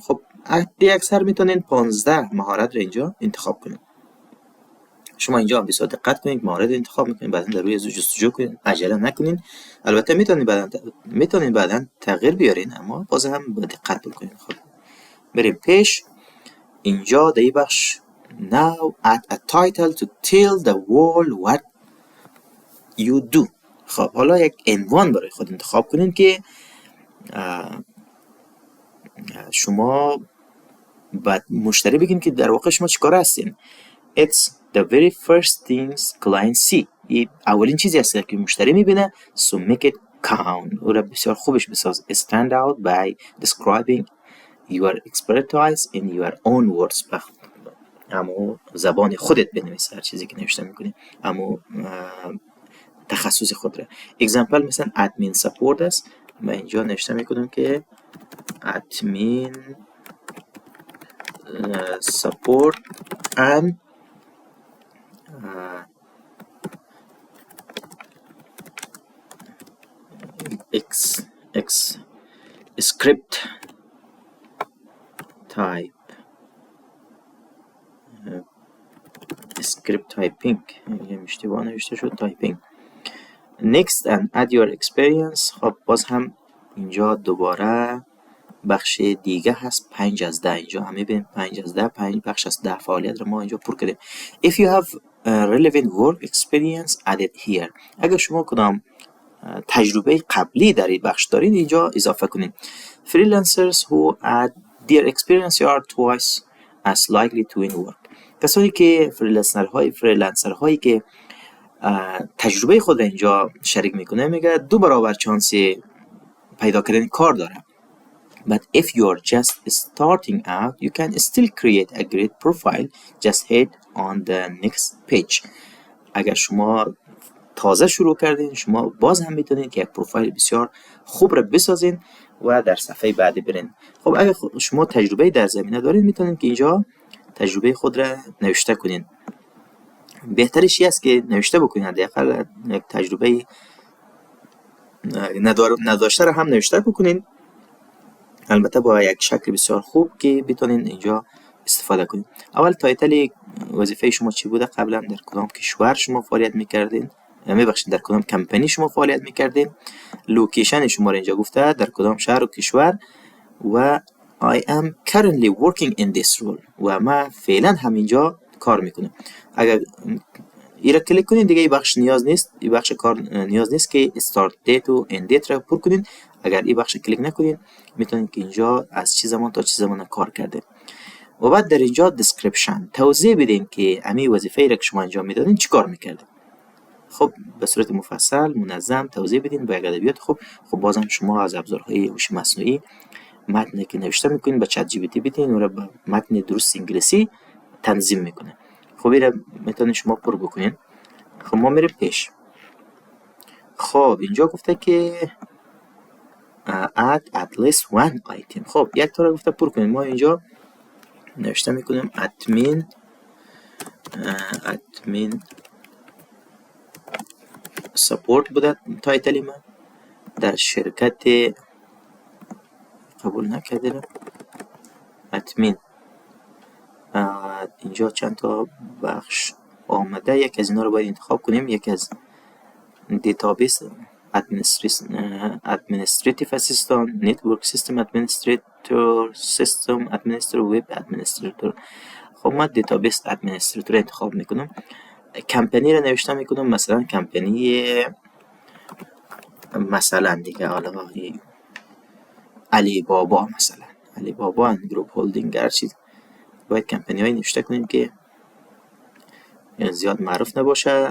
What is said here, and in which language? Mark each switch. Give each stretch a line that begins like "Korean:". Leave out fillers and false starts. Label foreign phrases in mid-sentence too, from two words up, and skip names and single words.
Persian: خب عدد اکثر میتونین 15 مهارت رو اینجا انتخاب کنید. شما اینجا بسیار دقت کنید، مهارت انتخاب میکنید، بعدا در روی جستجو کنید، عجله نکنید. البته میتونید بعدا تغییر بیارین، اما باز هم با دقت بکنید. خب بریم پیش. اینجا در این بخش
English: now add a title to tell the world what you do.
Persian: خب حالا یک عنوان برای خود انتخاب کنید که شما بعد مشتری بگین که در واقع شما چیکار هستین.
English: It's the very first things clients see.
Persian: این اولین چیزی است که مشتری میبینه.
English: So make it count.
Persian: او را بسیار خوبش بساز.
English: Stand out by describing your expertise in your own words.
Persian: اما زبان خودت بنویس هر چیزی که نوشته میکنی، اما تخصص خود را. اگزمپل مثلا
English: admin support
Persian: است، من اینجا نوشته میکنم که
English: admin support and script type script typing.
Persian: اشتباه نوشته شد typing.
English: next and add your experience.
Persian: خب باز هم اینجا دوباره بخش دیگه هست 5 از 10. اینجا هم میبینیم 5 از 10 5 بخش از 10 فعالیت رو ما اینجا پر کردیم.
English: if you have relevant work experience add it here.
Persian: اگر شما کدام تجربه قبلی در این بخش دارید اینجا اضافه کنید.
English: freelancers who add their experience are twice as likely to win work.
Persian: کسانی که فریلنسر هایی که تجربه خود را اینجا شریک میکنه میگه 2 برابر چانس پیدا کردن کار داره.
English: But if you're just starting out, you can still create a great profile. Just hit on the next page.
Persian: اگر شما تازه شروع کردین، شما باز هم میتونید که یک پروفایل بسیار خوب را بسازین و در صفحه بعدی برین. خب اگر شما تجربه در زمینه دارین، میتونید که اینجا تجربه خود را نوشته کنین. بهترش است که نوشته بکنین، حداقل یک تجربه نداشته را هم نوشته بکنین، البته با یک شکل بسیار خوب که بتونین اینجا استفاده کنین. اول تایتل وظیفه شما چی بوده؟ قبلا در کدام کشور شما فعالیت میکردین؟ میبخشید در کدام کمپانی شما فعالیت میکردین؟ لوکیشن شما را اینجا گفته در کدام شهر و کشور، و
English: I am currently working in this role
Persian: و ما فعلا همینجا کار میکنم. اگر ایره کلیک کنین دیگه این بخش نیاز نیست، این بخش کار نیاز نیست که
English: start date
Persian: و
English: end date
Persian: را پر کنین. اگر این بخش کلیک نکنین میتونید که اینجا از چه زمان تا چه زمان کار کرده. و بعد در اینجا description توضیح بدین که امی وظیفه را که شما انجام میدادین چی کار میکردین. خب به صورت مفصل منظم توضیح بدین با یک ادبیات خوب. خب بازم شما از ابزارهای هوش مصنوعی متنی که نوشته میکنین به چت جی پی تی بدین و به متن درست انگلیسی تنظیم میکنه. خب این را میتونین شما پر بکنین. خب ما میریم پیش. خب اینجا گفته که
English: add at least one item.
Persian: خب یک تا را گفته پر کنین. ما اینجا نوشته میکنیم
English: admin support
Persian: بوده تایتلی من در شرکت قبول نکرده. admin اینجا چند تا بخش آمده، یک از اینا رو باید انتخاب کنیم. یک از دیتابیس
English: administrative assistant, network system administrator, system administrator, web administrator.
Persian: خب من
English: database administrator
Persian: انتخاب میکنم. کمپانی رو نوشته میکنم، مثلا کمپانی مثلا دیگه حالا علی بابا، مثلا علی بابا اند گروپ هولدینگ. هرچی باید کمپانی های نوشته کنیم که زیاد معروف نباشه.